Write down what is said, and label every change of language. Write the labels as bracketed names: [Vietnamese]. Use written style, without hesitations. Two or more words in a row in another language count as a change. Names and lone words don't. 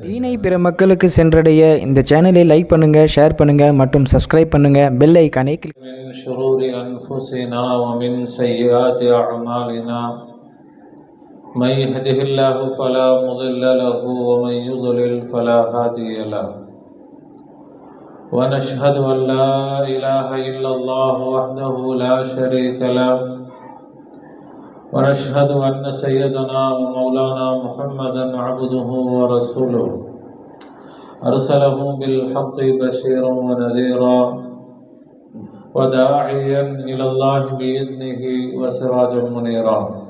[Tamil] தீனை பிற மக்களுக்கு சென்றடைய இந்த சேனலை லைக் பண்ணுங்க, ஷேர் பண்ணுங்க மற்றும் சப்ஸ்கிரைப் பண்ணுங்க. பெல் ஐகானை கிளிக். [Arabic] من شرور أنفسنا و من سيئات أعمالنا من يهده الله فلا مضل له و من يضلل فلا هادي له. ونشهد أن لا إله إلا الله وحده لا شريك له ونشهد أن سيدنا ومولانا محمدا عبده ورسوله أرسله بالحق بشيرا ونذيرا وداعيا إلى الله بإذنه وسراجا منيرا.